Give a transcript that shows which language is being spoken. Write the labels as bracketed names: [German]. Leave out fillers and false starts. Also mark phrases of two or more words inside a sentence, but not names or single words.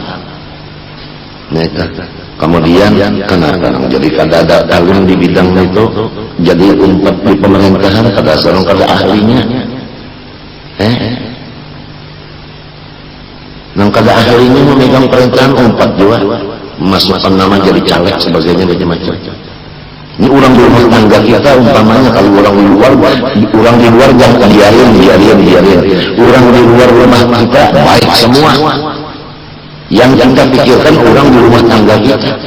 [Banjar] Kemudian kenapa jadi kada ada alim di bidang itu, jadi umpat di pemerintahan kada seorang kada ahlinya. Nang kada ahlinya memegang pemerintahan umpat juga, masukkan nama jadi caleg sebagainya macam-macam. [Indonesian] Ini orang di rumah tangga kita umpamanya, kalau orang di luar jangan biarin. Orang di luar rumah kita baik semua. Yang kita pikirkan orang di rumah tangga kita.